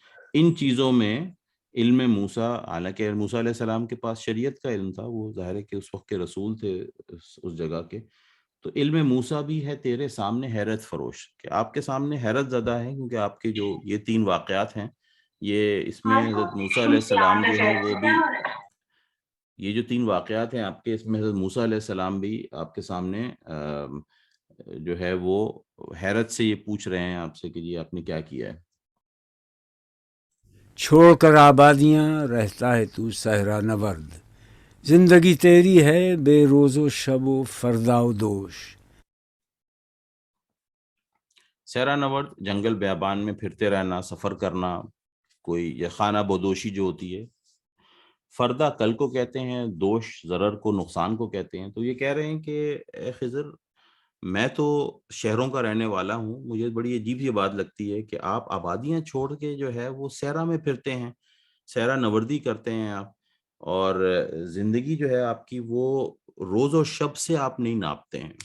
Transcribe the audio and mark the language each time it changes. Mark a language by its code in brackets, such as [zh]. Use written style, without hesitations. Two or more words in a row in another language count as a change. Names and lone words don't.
[ur] ان چیزوں میں علم موسیٰ، حالانکہ موسیٰ علیہ السلام کے پاس شریعت کا علم تھا، وہ ظاہر ہے کہ اس وقت کے رسول تھے اس جگہ کے، تو علم موسیٰ بھی ہے تیرے سامنے حیرت فروش، کہ آپ کے سامنے حیرت زدہ ہے، کیونکہ آپ کے جو یہ 3 واقعات ہیں، یہ اس میں حضرت موسیٰ علیہ السلام جو ہیں وہ بھی، یہ جو 3 واقعات ہیں آپ کے، اس میں حضرت موسیٰ علیہ السلام بھی آپ کے سامنے جو ہے وہ حیرت سے یہ پوچھ رہے ہیں آپ سے کہ جی آپ نے کیا کیا ہے. چھوڑ کر آبادیاں رہتا ہے تو صحرا نورد، زندگی تیری ہے بے روز و شب و فردا و دوش. صحرا نورد، جنگل بیابان میں پھرتے رہنا، سفر کرنا، کوئی یہ خانہ بدوشی جو ہوتی ہے. فردا کل کو کہتے ہیں، دوش ضرر کو، نقصان کو کہتے ہیں. تو یہ کہہ رہے ہیں کہ اے خضر، میں تو شہروں کا رہنے والا ہوں، مجھے بڑی عجیب یہ بات لگتی ہے کہ آپ آبادیاں چھوڑ کے جو ہے وہ صحرا میں پھرتے ہیں، صحرا نوردی کرتے ہیں آپ، اور زندگی جو ہے آپ کی وہ روز و شب سے آپ نہیں ناپتے ہیں.